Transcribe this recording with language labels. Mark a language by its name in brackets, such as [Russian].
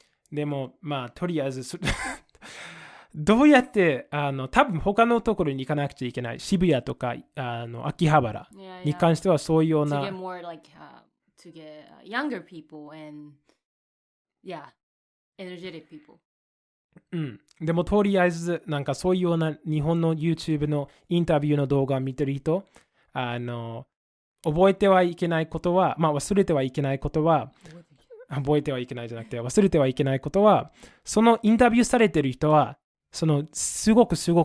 [Japanese] でもまあとりあえずどうやって多分他のところに行かなくちゃいけない。渋谷とか秋葉原に関してはそういうような。 [English] To get more like to get younger people and energetic people. [Japanese] でもとりあえずそういうような日本の YouTube のインタビューの動画を見てる人、覚えてはいけないことは、忘れてはいけないことは、覚えてはいけないじゃなくて忘れてはいけないことは、そのインタビューされてる人はすごく